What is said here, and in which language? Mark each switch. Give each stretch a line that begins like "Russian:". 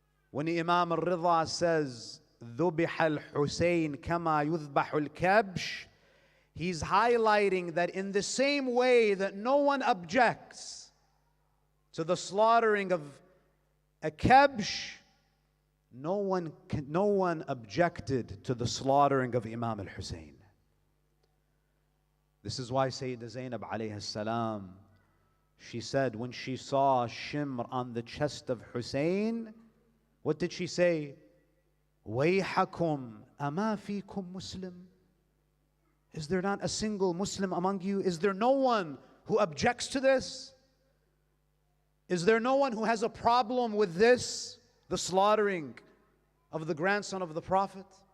English: When Imam al-Ridha says,
Arabic: ذُبِحَ الْحُسَيْنِ كَمَا يُذْبَحُ الْكَبْشِ,
English: he's highlighting that in the same way that no one objects to the slaughtering of a kabsh, no one objected to the slaughtering of Imam al-Hussein. This is why Sayyida Zainab alayhi salam, she said when she saw shimr on the chest of Hussein, what did she say?
Arabic: وَيْحَكُمْ أَمَا فِيكُمْ Muslim?
English: Is there not a single Muslim among you? Is there no one who objects to this? Is there no one who has a problem with this, the slaughtering of the grandson of the Prophet?